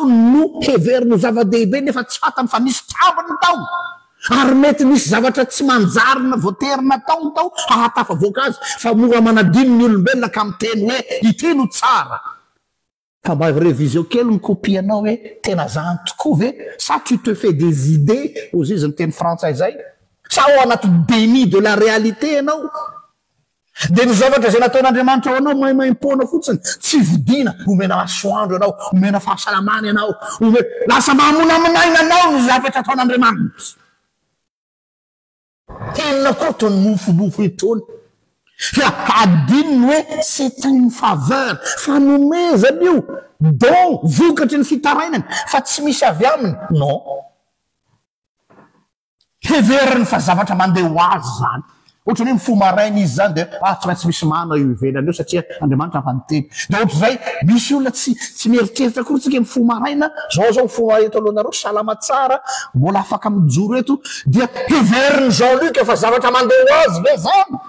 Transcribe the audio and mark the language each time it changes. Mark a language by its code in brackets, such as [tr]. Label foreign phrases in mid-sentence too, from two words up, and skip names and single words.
[mg] no heverino zava-dehibe nefa tsy fatany fa nisy tambiny tao ary mety misy zavatra tsy manjarina voaterina tao tao hahatafavoaka azy fa mora manadino ny olombelona ka miteny hoe ity no tsara ka mba révision kely mikopianao hoe tena zany tokoa ve sa [fr] tu te fais des idées aux [mg] izy miteny frantsay zay sa ao anaty [fr] déni de la réalité [mg] ianao de ny zavatra zay nataon'Andriamanitra ao anao maimaim-pona fotsiny tsy vidina omena masoandro ianao omena fahasalamana ianao lasa mamonaminaina anao ny zavatra ataon'Andriamanitra tena koa tony mofomofo itony fa adininy hoe [fr] c'est une faveur [mg] fanomezany io don vokatry ny fitarainany fa tsy misy avy aminy non heveriny fa zavatra mandeha ho azy zany ohatra hoe mifo maraina izy zany de tsy maintsy misy mana io ivelany eo satria Andriamanitra faniteny de ohatra zay misy olona tsy mieritreritra kory tsika mifo maraina zao mifo eto alohanareo salama tsara mbola afaka mijoro eto dia heveriny Jean-Luc efa zavatra mandeha ho azy ve zany